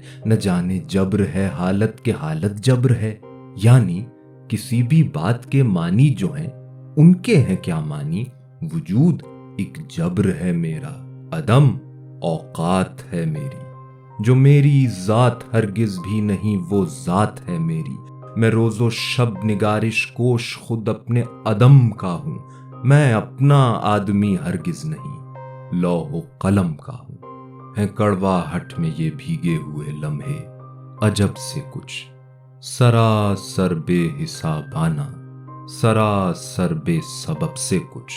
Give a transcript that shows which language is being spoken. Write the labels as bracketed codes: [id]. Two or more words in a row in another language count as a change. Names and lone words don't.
[ur] نہ جانے جبر ہے حالت کے حالت جبر ہے، یعنی کسی بھی بات کے معنی جو ہیں ان کے ہیں کیا معنی؟ وجود ایک جبر ہے میرا، عدم اوقات ہے میری، جو میری ذات ہرگز بھی نہیں وہ ذات ہے میری۔ میں روز و شب نگارش کوش خود اپنے عدم کا ہوں، میں اپنا آدمی ہرگز نہیں، لوح و قلم کا ہوں۔ ہے کڑواہٹ میں یہ بھیگے ہوئے لمحے عجب سے کچھ، سراسر بے حسابانہ، سراسر بے سبب سے کچھ۔